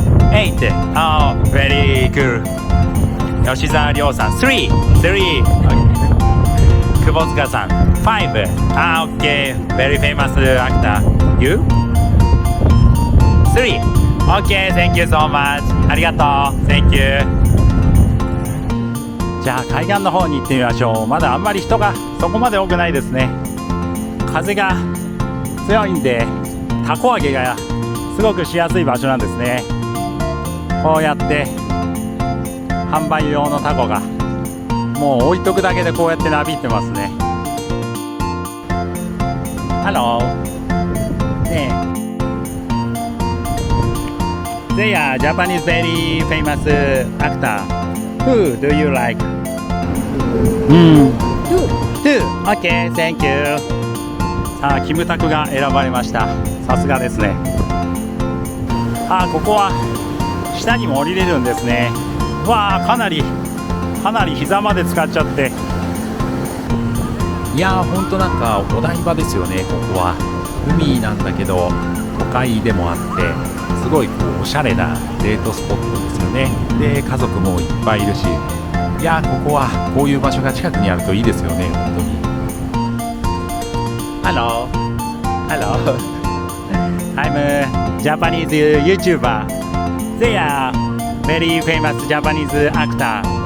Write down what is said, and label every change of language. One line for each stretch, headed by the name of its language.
English: 8 very cool 吉沢亮さん 3久保塚さん 5 OK very famous actor You?
Japanese: 3
English: OK thank you so much
Japanese: ありがとう
English: Thank you
Japanese: じゃあ海岸の方に行ってみましょう。まだあんまり人がそこまで多くないですね。風が強いんでタコ揚げがすごくしやすい場所なんですね。こうやって販売用のタコがもう置いとくだけでこうやってなびってますね。ハローねえ
English: They are Japanese very famous actor Who do you like? Two OK thank you
Japanese: さあキムタクが選ばれました。さすがですね。ここは下にも降りれるんですね。わあかなり膝まで使っちゃって、いやーほんとなんかお台場ですよね。ここは海なんだけど都会でもあってすごいこうおしゃれなデートスポットですよね。で家族もいっぱいいるし、いやーここはこういう場所が近くにあるといいですよね本当に。
English: Hello I'm a Japanese YouTuber. They are very famous Japanese actor.